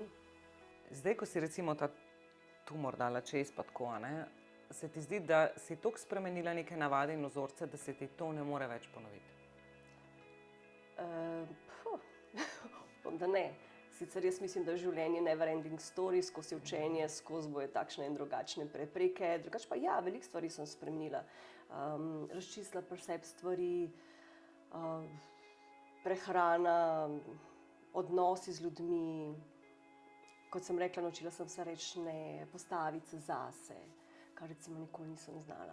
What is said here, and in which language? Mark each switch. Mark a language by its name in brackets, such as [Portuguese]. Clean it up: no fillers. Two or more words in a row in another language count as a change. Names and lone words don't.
[Slovenian] Zdaj, ko si recimo ta tumor dala čez pa tako, se ti zdi, da si toliko spremenila neke navade in vzorce, da se ti to ne more več ponoviti? Da ne. Sicer jaz mislim, da je življenje [English] never ending story, [Slovenian] skozi učenje, skozi boje takšne in drugačne prepreke. Drugače pa ja, veliko stvari sem spremenila. Razčistila pri sebi stvari, prehrana, odnosi z ljudmi. Kot sem rekla, naučila sem se reči ne, postaviti se zase, kar recimo nikoli nisem znala.